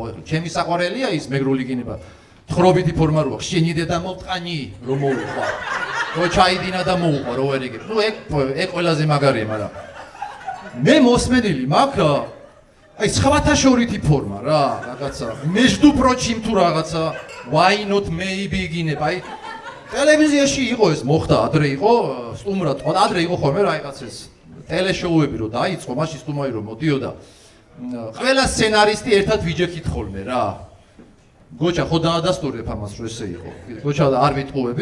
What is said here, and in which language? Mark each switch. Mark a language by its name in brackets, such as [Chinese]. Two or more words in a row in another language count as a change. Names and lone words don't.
[Georgian] ეხლა ჩემი საყვარელია ის მეგრული გინება. თხრობითი ფორმა რო აქვს, შენიდე და მოვტყანი, რომ მოუყვა. რო ჩაიდინა და მოუყვა, რო ვერ იგებ. ნუ ეგ ყველაზე მაგარია, მაგრამ მე მოსმენილი მაქვს აი სხვათა შორითი ფორმა რა, რაღაცა [Russian] между прочим [Georgian] თუ რაღაცა [English] why not maybe [Georgian] გინება, აი ტელევიზიაში იყო ეს მოხდა, ადრე იყო სტუმრად, ადრე იყო ხოლმე რაღაცა ეს ტელეშოუები რო დაიწყო, მაშინ სტუმარი რო მოდიოდა. ყველა სცენარისტი ერთად ვიჯექით ხოლმე რა. გოჩა ხო დაადასტურებ ამას რო ესე იყო. გოჩა არ ვიტყუები.